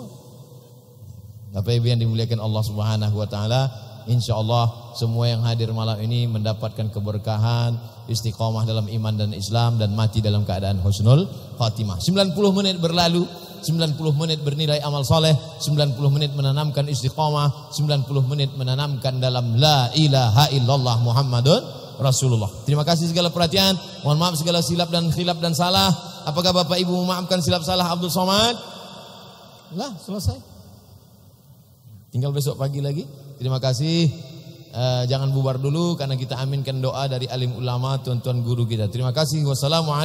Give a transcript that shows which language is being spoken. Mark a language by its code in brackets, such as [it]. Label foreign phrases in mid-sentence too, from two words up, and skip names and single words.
[id] Bapak Ibu yang dimuliakan [ar] الله سبحانه وتعالى, [id] insyaallah semua yang hadir malam ini mendapatkan keberkahan, istiqomah dalam iman dan Islam, dan mati dalam keadaan [ar] حسن الخاتمة. [id] 90 menit berlalu, 90 menit bernilai amal soleh, 90 menit menanamkan istiqomah, 90 menit menanamkan dalam [ar] لا إله إلا الله محمد رسول الله. [id] Terima kasih segala perhatian. Mohon maaf segala silap dan khilaf dan salah. Apakah Bapak Ibu memaafkan silap salah Abdul Somad? Lah, selesai. Tinggal besok pagi lagi. Terima kasih. Jangan bubar dulu karena kita aminkan doa dari alim ulama, tuan-tuan guru kita.